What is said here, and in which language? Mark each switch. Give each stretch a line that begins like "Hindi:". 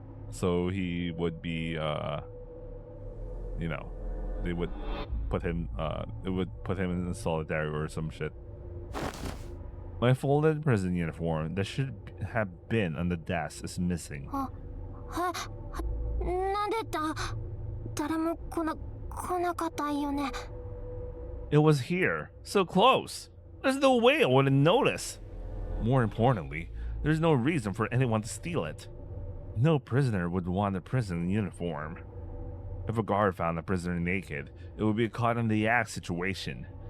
English: So he would be, you know, they would put him, it would put him in solitary or some shit. My folded prison uniform that should have been on the desk is missing.
Japanese: なんでだ誰も来なかったよね。
English: It was here, so close. There's no way I wouldn't notice. More importantly, there's no reason for anyone to steal it. No prisoner would want a prison uniform. If a guard found a prisoner naked, it would be a caught in the act situation.